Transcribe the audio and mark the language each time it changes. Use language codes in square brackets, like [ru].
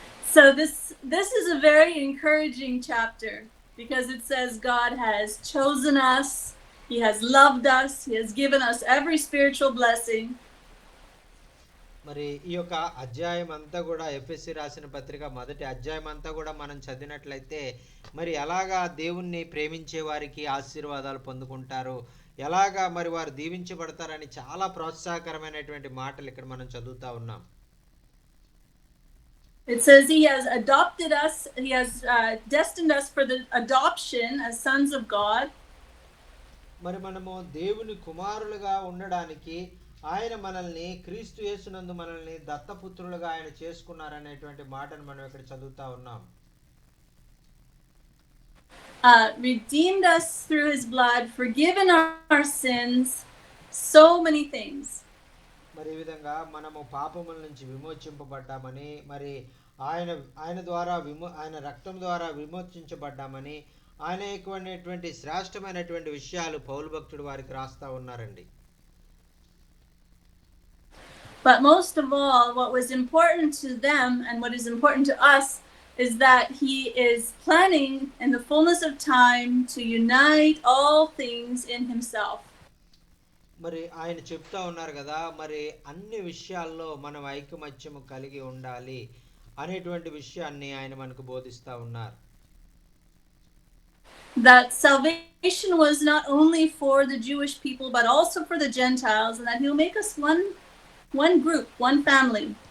[en] So this is a very encouraging chapter because it says God has chosen us, he has loved us, he has given us every spiritual blessing. [te] మరి ఈ యొక్క అధ్యాయం అంతా కూడా ఎఫెసీ రాసిన పత్రిక మొదటి అధ్యాయం అంతా కూడా మనం చదివినట్లయితే మరి ఎలాగా దేవుణ్ణి ప్రేమించే వారికి ఆశీర్వాదాలు పొందుకుంటారు, ఎలాగా మరి వారు దీవించబడతారని చాలా ప్రోత్సాహకరమైనటువంటి మాటలు ఇక్కడ మనం చదువుతా ఉన్నాం. [en] It says he has adopted us, he has destined us for the adoption as sons of God. [te] మరి మనము దేవుని కుమారులుగా ఉండడానికి ఆయన మనల్ని క్రీస్తు యేసునందు మనల్ని దత్తపుత్రులుగా ఆయన చేసుకున్నారనేటువంటి మాటను మనం ఇక్కడ చదువుతా ఉన్నాం. [en] Redeemed us through his blood, forgiven our sins, so many things. [te] మరి ఈ విధంగా మనము పాపముల నుంచి విమోచింపబడ్డామని, మరి ఆయన ద్వారా ఆయన రక్తం ద్వారా విమోచించబడ్డామని అనేకమైనటువంటి శ్రేష్టమైనటువంటి విషయాలు పౌలు భక్తుడు వారికి రాస్తా ఉన్నారండి. [en] But most of all, what was important to them and what is important to us is that he is planning in the fullness of time to unite all things in himself. [te] మరి ఆయన చెప్తా ఉన్నారు కదా, మరి అన్ని విషయాల్లో మనం ఐకమత్యము కలిగి ఉండాలి అనేటువంటి విషయాన్ని ఆయన మనకు బోధిస్తా ఉన్నారు. [en] That salvation was not only for the Jewish people but also for the Gentiles, and that he will make us one group, one family.